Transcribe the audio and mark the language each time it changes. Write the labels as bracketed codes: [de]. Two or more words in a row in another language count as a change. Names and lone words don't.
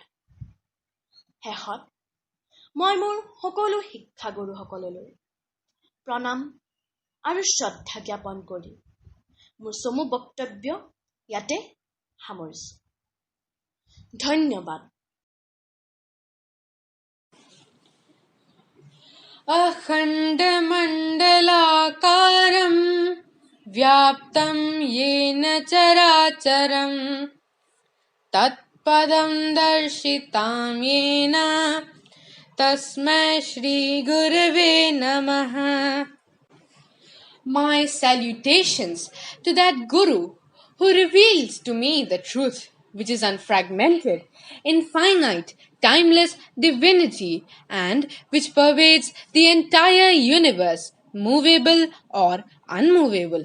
[as] শেষত মই মোৰ সকলো শিক্ষাগুৰুসকললৈ প্ৰণাম আৰু শ্ৰদ্ধা জ্ঞাপন কৰি মোৰ চমু বক্তব্য ইয়াতে সামৰিছোঁ। ধন্যবাদ। [sa] अखण्डमण्डलाकारं व्याप्तं येन चराचरं तत्पदं दर्शितां येन तस्मै श्रीगुरवे नमः. [en] My salutations to that Guru who reveals to me the truth, which is unfragmented, infinite, timeless divinity, and which pervades the entire universe, movable or unmovable.